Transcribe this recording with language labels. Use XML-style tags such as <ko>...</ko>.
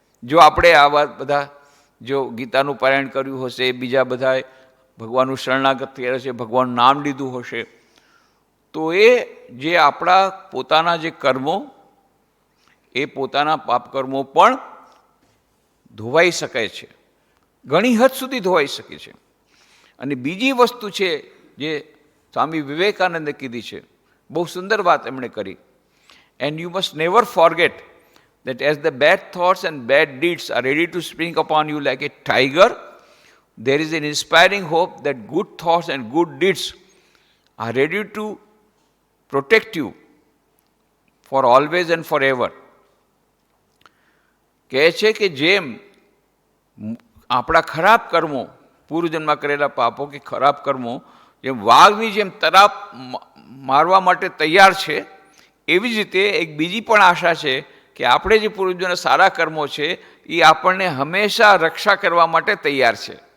<gu>જો આપણે આવા બધા જો ગીતાનું પારાયણ કર્યું હશે, બીજા બધાએ ભગવાનનું શરણાગત થયા હશે, ભગવાનનું નામ લીધું હશે, તો એ જે આપણા પોતાના જે કર્મો એ પોતાના પાપ કર્મો પણ ધોવાઈ શકે છે, ઘણી હદ સુધી ધોવાઈ શકે છે. અને બીજી વસ્તુ છે જે સ્વામી વિવેકાનંદે કીધી છે, બહુ સુંદર વાત એમણે કરી.</gu> <en>And you must never forget that as the bad thoughts and bad deeds are ready to spring upon you like a tiger, there is an inspiring hope that good thoughts and good deeds are ready to protect you for always and forever.</en> <gu>કહે છે કે જેમ આપણા ખરાબ કર્મો, પૂર્વજન્મમાં કરેલા પાપો કે ખરાબ કર્મો જેમ વાઘની જેમ તરાપ મારવા માટે તૈયાર છે, એવી જ રીતે એક બીજી પણ આશા છે કે આપણે જે પૂર્વજોના સારા કર્મો છે એ આપણને હંમેશા રક્ષા કરવા માટે તૈયાર છે.</gu>